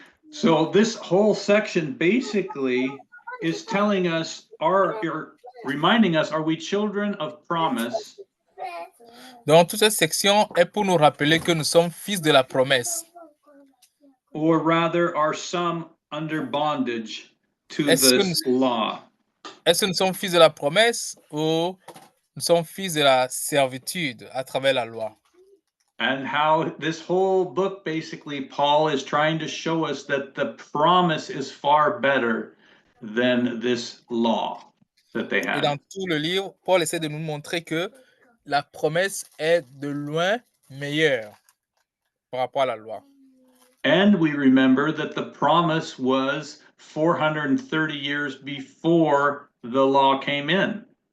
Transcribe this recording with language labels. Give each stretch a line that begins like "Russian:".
English: So this whole section basically is telling us, reminding us, are we children of promise?
French: Donc toute cette section est pour nous rappeler que nous sommes fils de la promesse.
English: Or rather, are some under bondage to this law?
French: Est-ce que nous sommes fils de la promesse ou nous sommes fils de la servitude à travers la loi?
English: And how this whole book, basically, Paul is trying to show us that the promise is far better than this law that they had.
French: Et dans tout le livre, Paul essaie de nous montrer que la promesse est de loin meilleure par rapport à la loi.
English: And we remember that the promise was 430 years before the law came in.